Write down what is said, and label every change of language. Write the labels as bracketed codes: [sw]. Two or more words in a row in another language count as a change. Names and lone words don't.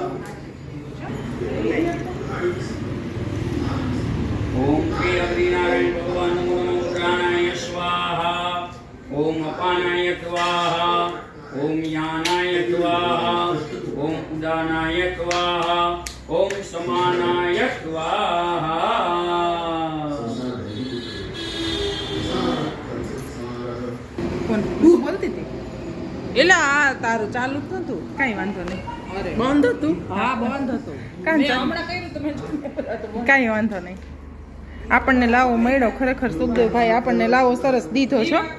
[sa] ओम श्री अग्निनारायण भगवान नमो नमः प्राणाय स्वाहा ओम अपानाय स्वाहा ओम यानाय स्वाहा ओम उदानाय स्वाहा ओम समानाय स्वाहा [gu] કોણ બોલતી હતી? એલા આ તારું ચાલુ જ નતું. કઈ વાંધો નહીં. બંધ હતું? હા બંધ હતું. કઈ વાંધો નહીં. આપણને લાવો મળ્યો ખરેખર. સુખદેવભાઈ આપણને લાવો સરસ દીધો છો.